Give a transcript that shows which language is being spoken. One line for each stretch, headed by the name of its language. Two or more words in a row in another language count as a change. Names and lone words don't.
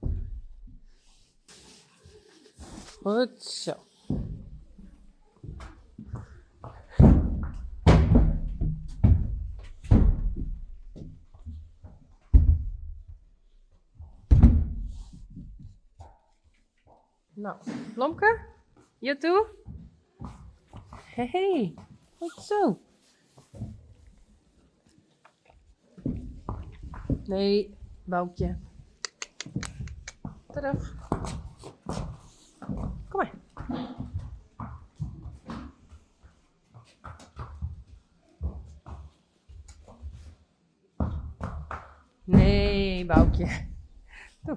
Dutch: Goed zo. Nou,
English: Blomke, you too?
Dutch: Hey, goed zo. Nee, Boukje. Terug. Kom maar. Nee, Boukje. Toe.